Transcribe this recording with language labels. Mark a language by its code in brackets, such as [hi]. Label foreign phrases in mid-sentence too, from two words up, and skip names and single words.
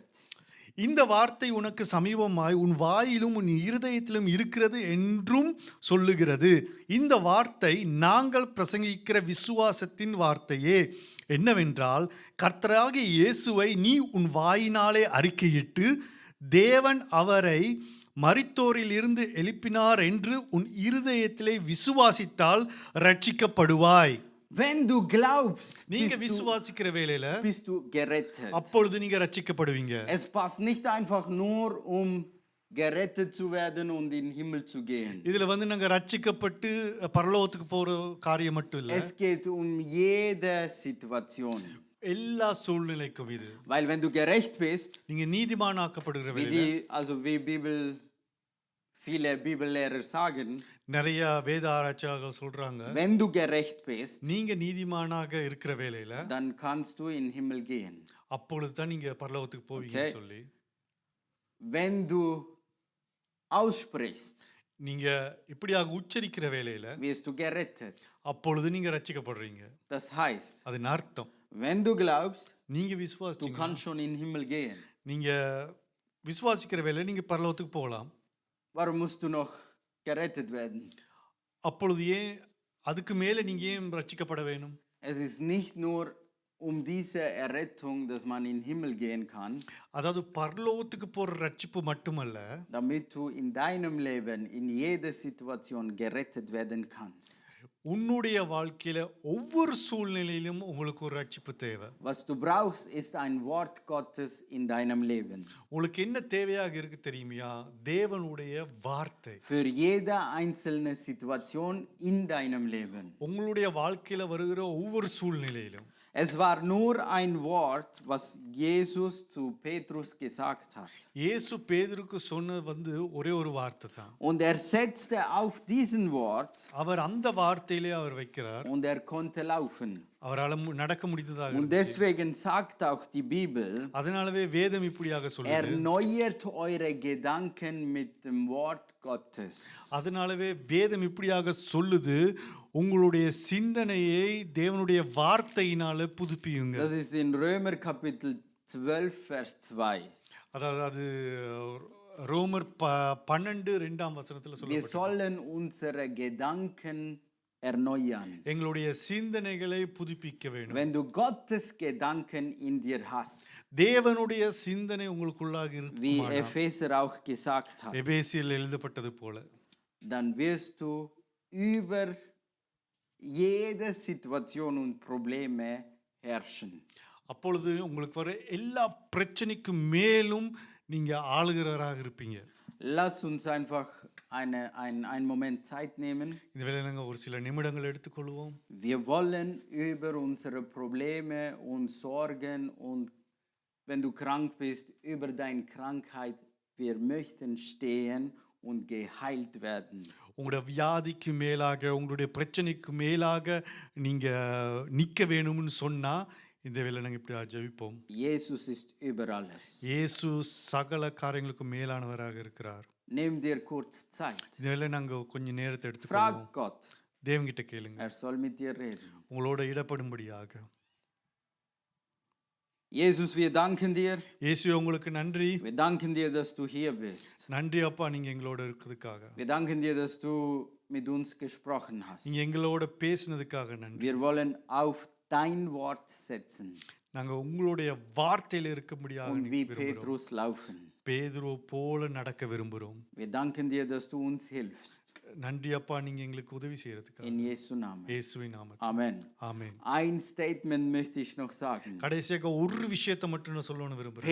[ta] இந்த வார்த்தை உனக்கு சமீபமாய் உன் வாயிலும் உன் இருதயத்திலும் இருக்கிறது என்றும் சொல்லுகிறது. இந்த வார்த்தை நாங்கள் பிரசங்கிக்கிற விசுவாசத்தின் வார்த்தையே. என்னவென்றால், கர்த்தராகிய இயேசுவை நீ உன் வாயினாலே அறிக்கையிட்டு தேவன் அவரை மரித்தோரில் இருந்து எழுப்பினார் என்று உன் இருதயத்திலே விசுவாசித்தால் ரட்சிக்கப்படுவாய். [de] Wenn du glaubst, [ta] நீங்க விசுவாசிக்கிற வேளையில [de] bist du gerettet. [ta] அப்பொழுது நீங்க ரட்சிக்கப்படுவீங்க. [de] Es passt nicht einfach nur, um gerettet zu werden und in den Himmel zu gehen. [ta] இதுல நாங்க ரட்சிக்கப்பட்டு பரலோகத்துக்கு போற காரியம் மட்டும் இல்ல. [de] Es geht um jede Situation. [ta] எல்லா சூழ்நிலைக்கும் இது. [de] Weil wenn du gerecht bist, [ta] நீங்க நீதிமானாக்கப்படுகிற [de] wie [ta] வேளையில [de] viele Bibellehrer sagen, [ta] நிறைய வேத ஆராய்ச்சியாளர்கள் சொல்றாங்க, [de] wenn du gerecht bist, [ta] நீங்க நீதிமானாக இருக்கிற வேளையில [de] dann kannst du in den Himmel gehen. [ta] அப்பொழுது தான் நீங்க பரலோகத்துக்கு போவீங்கன்னு சொல்லி. [de] Wenn du aussprichst, [ta] நீங்க இப்படியாக உச்சரிக்கிற வேளையில [de] wirst du gerettet. [ta] அப்பொழுது நீங்க ரட்சிக்கப்படுறீங்க. [de] Das heißt, [ta] அதன் அர்த்தம், [de] wenn du glaubst, [ta] நீங்க [de] du [ta] விசுவாசிச்சீங்க, [de] kannst schon in den Himmel gehen. [ta] நீங்க விசுவாசிக்கிற வேளையில நீங்க பரலோகத்துக்கு போகலாம். [de] Warum musst du noch gerettet werden? [ta] அப்பொழுது ஏன் அதுக்கு மேல நீங்க ஏன் ரட்சிக்கப்பட வேணும்? [de] Es ist nicht nur um diese Errettung, dass man in den Himmel gehen kann, [ta] அதாவது பரலோகத்துக்கு போற ரட்சிப்பு மட்டுமல்ல, [de] damit du in deinem Leben in jeder Situation gerettet werden kannst. [ta] உன்னுடைய வாழ்க்கையில ஒவ்வொரு சூழ்நிலையிலும் உங்களுக்கு ஒரு ரட்சிப்பு தேவை. [de] Was du brauchst, ist ein Wort Gottes in deinem Leben. [ta] உங்களுக்கு என்ன தேவையாக இருக்கு தெரியுமா? தேவனுடைய வார்த்தை. [de] Für jede einzelne Situation in deinem Leben. [ta] உங்களுடைய வாழ்க்கையில வருகிற ஒவ்வொரு சூழ்நிலையிலும். [de] Es war nur ein Wort, was Jesus zu Petrus gesagt hat. [ta] இயேசு பேதுருக்கு சொன்னது ஒரே ஒரு வார்த்தை தான். [de] Und er setzte auf diesen Wort [ta] அவர் அந்த வார்த்தையிலே அவர் வைக்கிறார். [de] und er konnte laufen. [ta] அவரால் நடக்க முடிந்ததாக [de] Und [ta] இருந்துச்சு. [de] deswegen sagt auch die Bibel, [ta] அதனாலவே வேதம் இப்படியாக சொல்லுது. [de] erneuert eure Gedanken mit dem Wort Gottes. [ta] அதனாலவே வேதம் இப்படியாக சொல்லுது, உங்களுடைய சிந்தனையை தேவனுடைய வார்த்தையினால புதுப்பியுங்க. [de] Das ist in Römer Kapitel 12, Vers 2. [ta] அதாவது அது ரோமர் 12:2 [de] Wir [ta] சொல்லப்பட்டிருக்கு. [de] sollen unsere Gedanken erneuern. [ta] எங்களுடைய சிந்தனைகளை புதுப்பிக்க வேண்டும். [de] Wenn du Gottes Gedanken in dir hast, [ta] தேவனுடைய சிந்தனை உங்களுக்குள்ளாக [de] wie [ta] இருக்குமானால், [de] Epheser auch gesagt hat, [ta] எபேசியரில் எழுதப்பட்டது போல, [de] dann wirst du über jede Situation und Probleme herrschen. [ta] அப்பொழுது உங்களுக்கு வர எல்லா பிரச்சனைக்கும் மேலும் நீங்க ஆளுகிறவராக இருப்பீங்க. [de] Lass uns einfach einen Moment Zeit nehmen. [ta] இந்த வேளையில நாங்க ஒரு சில நிமிடங்கள் எடுத்துக்கொள்வோம். [de] Wir wollen über unsere Probleme und Sorgen und wenn du krank bist, über deine Krankheit, wir möchten stehen und geheilt werden. [ta] உங்களுடைய வியாதிக்கு மேலாக, உங்களுடைய பிரச்சனைக்கு மேலாக நீங்க நிக்க வேணும்னு சொன்னா இந்த வேளை நாங்க இப்படி ஜெபிப்போம். [de] Jesus ist über alles. [ta] இயேசு சகல காரியங்களுக்கும் மேலானவராக இருக்கிறார். [de] Nimm dir kurz Zeit. [ta] இந்த வேளை நாங்க கொஞ்சம் நேரத்தை எடுத்துக்கொள்வோம். [de] Frag Gott. [ta] தேவன்கிட்ட கேளுங்க. [de] Er soll mit dir reden. [ta] உங்களோட இடப்படும்படியாக. [de] Jesus, wir danken dir. [ta] இயேசுவே உங்களுக்கு நன்றி. [de] Wir danken dir, dass du hier bist. [ta] நன்றி அப்பா, நீங்க எங்களோட இருக்கிறதுக்காக. [de] Wir danken dir, dass du mit uns gesprochen hast. [ta] நீங்க எங்களோட பேசினதுக்காக நன்றி. [de] Wir wollen auf dein Wort setzen [ta] நாங்க உங்களுடைய வார்த்தையில இருக்கும்படியாக [de] und wie [ta] விரும்புகிறோம். [de] Petrus laufen. [ta] பேதுரு போல நடக்க விரும்புகிறோம். [de] Wir danken dir, dass du uns hilfst. [ta] நன்றி அப்பா, நீங்க எங்களுக்கு உதவி செய்யறதுக்காக. [de] In Jesu Namen. [ta] இயேசுவின் நாமத்தில். [de] Amen. [ta] ஆமென். [de] Ein Statement möchte ich noch sagen. [ta] கடைசியாக ஒரு விஷயத்தை மட்டும் நான் சொல்லணும்னு விரும்புறேன்.